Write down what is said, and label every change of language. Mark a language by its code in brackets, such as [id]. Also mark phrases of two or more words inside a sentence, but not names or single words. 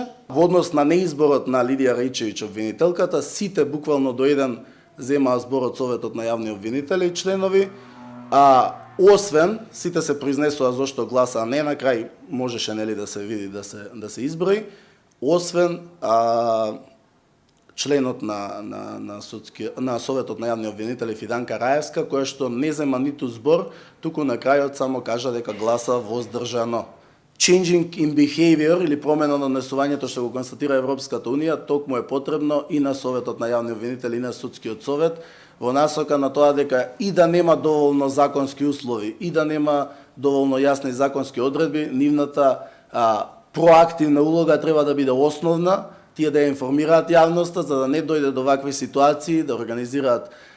[mk] Во однос на неизборот на Лидија Рејчевиќ, обвинителката, сите буквално до еден земаа збор од Советот на јавни обвинители членови, освен сите се произнесува зошто гласа не, на крај можеше нели да се види да се изброи, освен членот на Советот на јавни обвинители Фиданка Раевска, која што не зема ниту збор, туку на крајот само кажа дека гласа воздржано. [en] Changing in behavior [mk] или промена на однесувањето што го констатира Европската унија, токму е потребно и на Советот на јавни обвинители и на Судскиот совет, во насока на тоа дека и да нема доволно законски услови, и да нема доволно јасни законски одредби, нивната проактивна улога треба да биде основна, тие да ја информираат јавноста за да не дојде до вакви ситуации, да организираат